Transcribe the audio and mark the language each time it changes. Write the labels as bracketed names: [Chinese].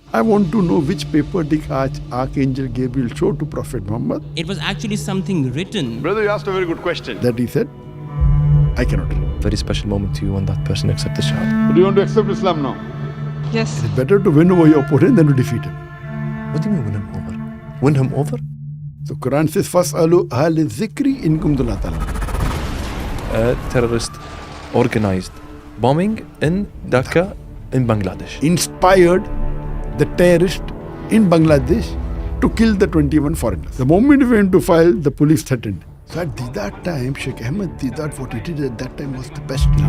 [English] I want to know which paper did Archangel Gabriel show to Prophet Muhammad. It was actually something written. Brother, you asked a very good question. That he said, I cannot. Very special moment to you when that person accepts Shahada. Do you want to accept Islam now? Yes. It's better to win over your opponent than to defeat him. What do you mean win him over? Win him over? So Quran says, [Arabic] فَاسْأَلُوا أَهْلِ الذِّكْرِ إِن كُنتُمْ لَا تَعْلَمُونَ. [English] Terrorist organized bombing in Dhaka in Bangladesh. Inspired the terrorist in Bangladesh to kill the 21 foreigners. The moment we went to file, the police threatened. So at that time, Sheikh Ahmed Deedat, what he did at that time was the best.